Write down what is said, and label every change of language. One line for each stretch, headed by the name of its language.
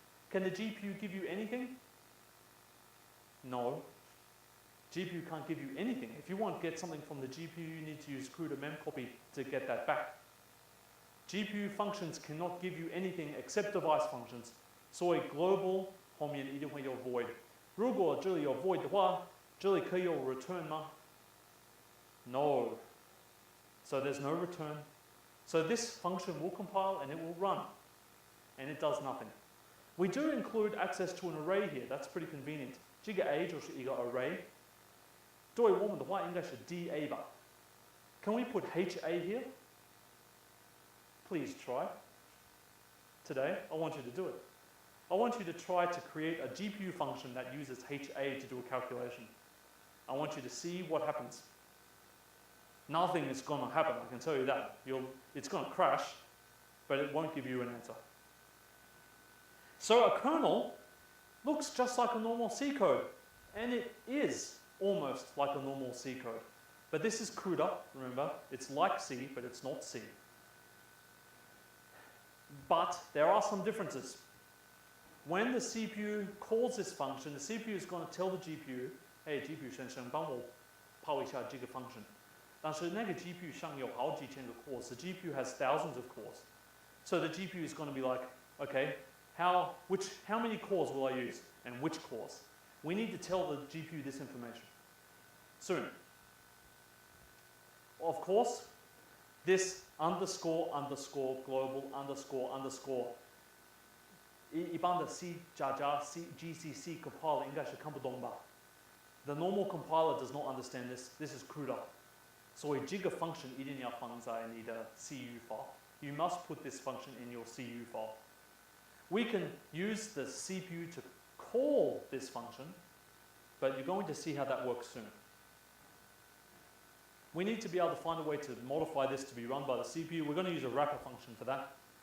English: Can the GPU give you anything? No. GPU can't give you anything. If you want to get something from the GPU, you need to use CUDA memcopy to get that back. GPU functions cannot give you anything except device functions.
Chinese: 所以 global 后面一定会有 void. 如果这里有 void 的话，这里可以有 return 吗？
English: No. So there's no return. So this function will compile and it will run. And it does nothing. We do include access to an array here. That's pretty convenient.
Chinese: 这个 A 就是一个 array. 对我们的话应该是 DA 吧。
English: Can we put HA here? Please try. today, I want you to do it. I want you to try to create a GPU function that uses HA to do a calculation. I want you to see what happens. Nothing is going to happen, I can tell you that. It's going to crash, but it won't give you an answer. So a kernel looks just like a normal C code, and it is almost like a normal C code. But this is CUDA, remember? It's like C, but it's not C. But there are some differences. When the CPU calls this function, the CPU is going to tell the GPU, hey,
Chinese: GPU 先生，帮我跑一下这个 function. 但是那个 GPU 上有好几千个 cores.
English: The GPU has thousands of cores. So the GPU is going to be like, okay, how many cores will I use? And which cores? We need to tell the GPU this information soon. Of course, this underscore underscore global underscore underscore
Chinese: 一般的 C 加 GCC compiler 应该是看不懂吧?
English: The normal compiler does not understand this. This is CUDA.
Chinese: 所以这个 function 一定要放在你的 CU file.
English: You must put this function in your CU file. We can use the CPU to call this function, but you're going to see how that works soon. We need to be able to find a way to modify this to be run by the CPU. We're going to use a wrapper function for that.